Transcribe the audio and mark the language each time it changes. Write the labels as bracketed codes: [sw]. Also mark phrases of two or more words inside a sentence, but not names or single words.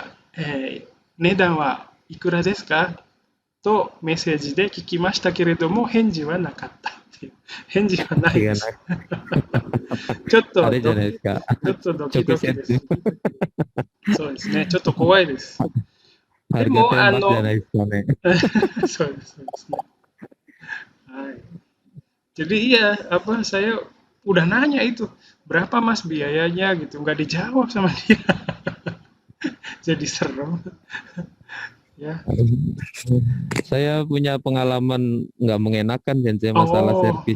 [ja] 値段はいくらですかとメッセージで聞きましたけれども、返事はなかった。返事はないです。ちょっと、あれじゃないですか。ちょっとドキドキです。そうですね。ちょっと怖いです。でも、じゃないですかね。そうですね。 [id] はい。Jadi ya apa saya udah nanya itu berapa mas biayanya gitu nggak dijawab sama dia. Jadi serem. Ya. Saya punya pengalaman nggak mengenakan sensei masalah servis.